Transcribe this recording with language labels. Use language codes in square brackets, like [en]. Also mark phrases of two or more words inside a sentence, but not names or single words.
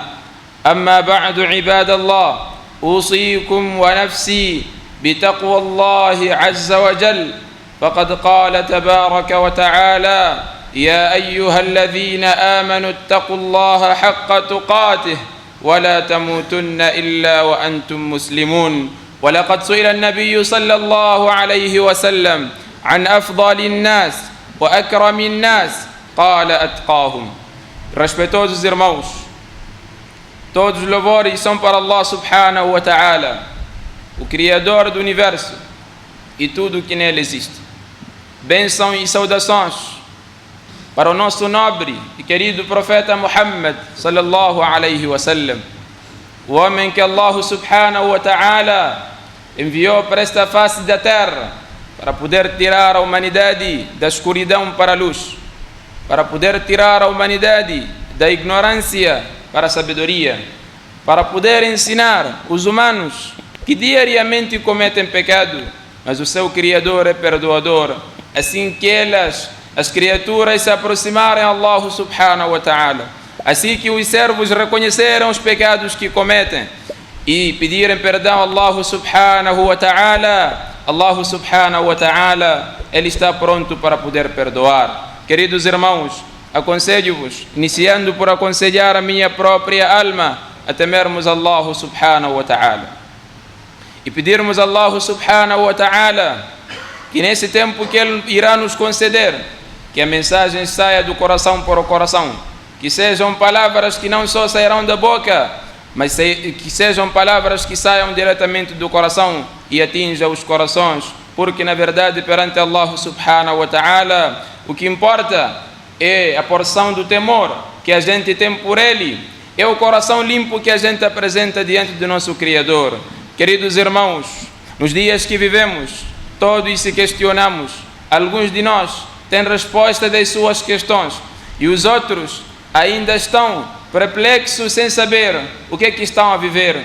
[ar] أما بعد، عباد الله، أوصيكم ونفسي بتقوى الله عز وجل، فقد قال تبارك وتعالى: يا أيها الذين آمنوا اتقوا الله حق تقاته ولا تموتن إلا وأنتم مسلمون. ولقد سئل النبي صلى الله عليه وسلم عن أفضل الناس وأكرم الناس، قال: أتقاهم. [pt] Respeitosos irmãos, todos os louvores são para Allah [ar] سبحانه وتعالى, [pt] o Criador do Universo e tudo o que nele existe. Bênção e saudações para o nosso nobre e querido profeta Muhammad [ar] صلى الله عليه وسلم, [pt] o homem que Allah [ar] سبحانه وتعالى [pt] enviou para esta face da terra para poder tirar a humanidade da escuridão para a luz, para poder tirar a humanidade da ignorância para a sabedoria, para poder ensinar os humanos que diariamente cometem pecado, mas o seu Criador é perdoador, assim que as criaturas se aproximarem a Allah [ar] سبحانه وتعالى, [pt] assim que os servos reconheceram os pecados que cometem e pedirem perdão a Allah [ar] سبحانه وتعالى, [pt] Allah [ar] سبحانه وتعالى, [pt] Ele está pronto para poder perdoar. Queridos irmãos, aconselho-vos, iniciando por aconselhar a minha própria alma, a temermos Allah [ar] سبحانه وتعالى [pt] e pedirmos a Allah [ar] سبحانه وتعالى [pt] que nesse tempo que Ele irá nos conceder, que a mensagem saia do coração para o coração, que sejam palavras que não só sairão da boca, mas que sejam palavras que saiam diretamente do coração e atinjam os corações, porque na verdade perante Allah [ar] سبحانه وتعالى [pt] o que importa é a porção do temor que a gente tem por Ele, é o coração limpo que a gente apresenta diante do nosso Criador. Queridos irmãos, nos dias que vivemos, todos se questionamos, alguns de nós têm resposta das suas questões e os outros ainda estão perplexos sem saber o que é que estão a viver.